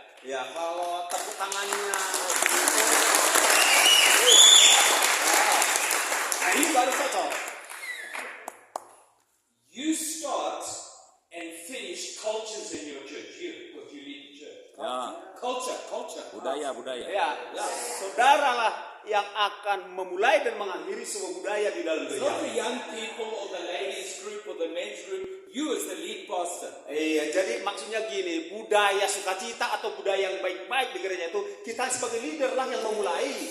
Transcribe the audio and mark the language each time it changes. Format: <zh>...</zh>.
<id>Ya, kalau tepuk tangannya ini baru cocok.</id> <en>You start and finish cultures in your church. Because you lead the church. Ya. Culture.</en> <id>Budaya. Ya, saudaralah yang akan memulai dan mengakhiri sebuah budaya di dalam</id> <en>It's not</en> <id>gereja.</id> <en>the young people or the ladies group or the men's group. You as the lead pastor foster.</en> <id>Iya, jadi maksudnya gini, budaya sukacita atau budaya yang baik-baik di gereja itu kita sebagai leader lah yang memulai.</id>